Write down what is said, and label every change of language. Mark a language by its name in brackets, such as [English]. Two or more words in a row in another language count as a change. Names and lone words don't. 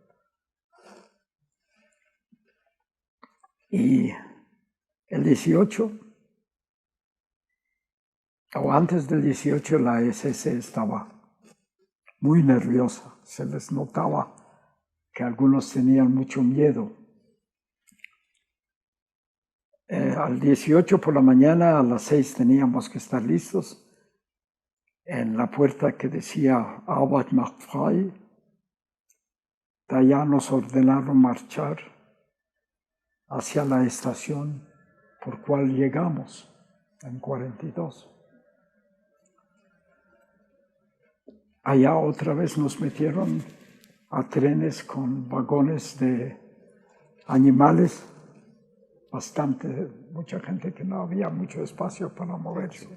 [Spanish] Y el 18, o antes del 18, la SS estaba muy nerviosa. Se les notaba que algunos tenían mucho miedo. Al 18 por la mañana, a las 6 teníamos que estar listos en la puerta que decía [German] Arbeit macht frei. [Spanish] De allá nos ordenaron marchar hacia la estación por cual llegamos en 42. Allá otra vez nos metieron a trenes con vagones de animales, mucha gente que no había mucho espacio para moverse.